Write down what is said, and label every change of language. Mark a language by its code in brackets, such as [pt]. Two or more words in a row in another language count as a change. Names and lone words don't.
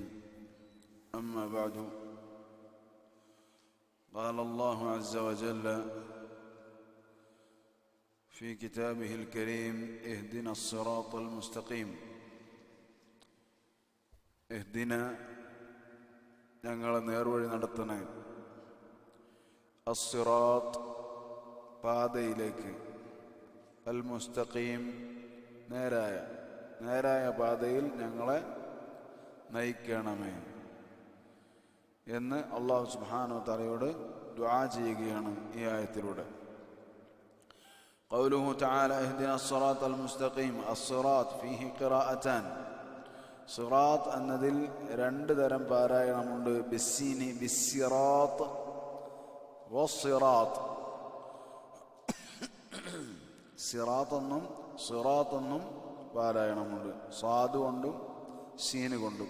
[ar] أما بعد، قال الله عز وجل في كتابه الكريم: اهدنا الصراط المستقيم. [ml] اهدنا ഞങ്ങളെ നേർവഴി നടത്തണേ. അസ്സിറാത്ത് പാതയിലേക്ക്, [ar] المستقيم [ml] നേരായ പാതയിൽ ഞങ്ങളെ നയിക്കണമേ എന്ന് [ar] الله سبحانه وتعالى [ml] ദുആ ചെയ്യുകയാണ് ഈ ആയത്തിലൂടെ. [ar] قوله تعالى: اهدنا الصراط المستقيم. الصراط فيه قراءتان. [ml] صراط എന്നതിൽ രണ്ട് തരം പാരായണമുണ്ട്: [ar] بالسين بالسراط والصراط. [ml] സിറാത്ത് എന്നും സിറാത്ത് എന്നും പാരായണമുണ്ട്, സാദ് കൊണ്ടും സീന് കൊണ്ടും.